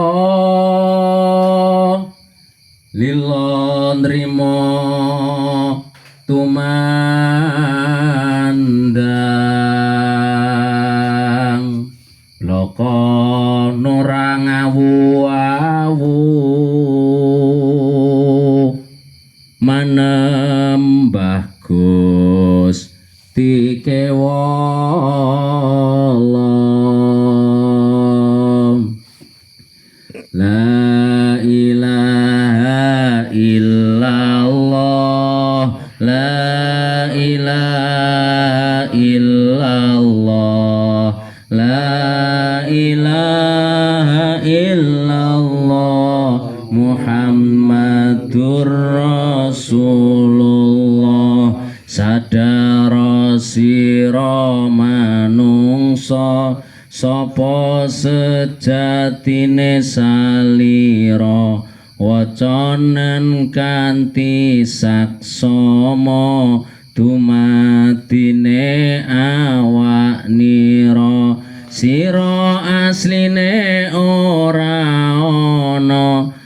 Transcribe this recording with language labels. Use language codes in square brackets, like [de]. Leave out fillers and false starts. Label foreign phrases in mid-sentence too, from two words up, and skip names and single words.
[jv] lila nrimo tumandang loko nurang awu-awu manembah Gusti kewala [ar] لا إله إلا الله لا إله إلا الله لا إله إلا الله محمد [jv] Rasulullah sadaro sira manungsa sapa sejatine salira wacanan kanthi saksama dumadine awak nira sira asline ora ana